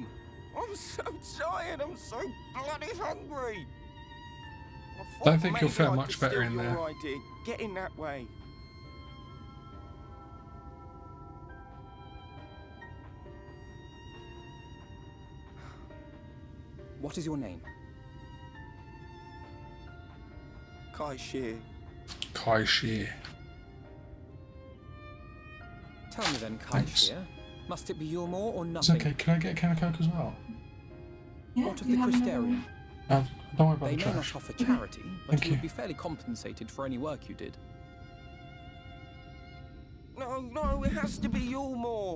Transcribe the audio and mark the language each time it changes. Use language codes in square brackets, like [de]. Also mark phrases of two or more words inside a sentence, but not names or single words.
[en] I'm so tired, I'm so bloody hungry. I Don't think you'll maybe fare I much could better steal in there. your idea. Get in that way. What is your name? Kai-Shir. Kai-Shir. Tell me then, Thanks. Kai-Shir, must it be Yulmore or It's nothing? okay, can I get a can of Coke as well? What of the Crystarium? Don't worry about They the may trash. not offer charity, but Thank you you. would be fairly compensated for any work you did. No, it has to be Yulmore.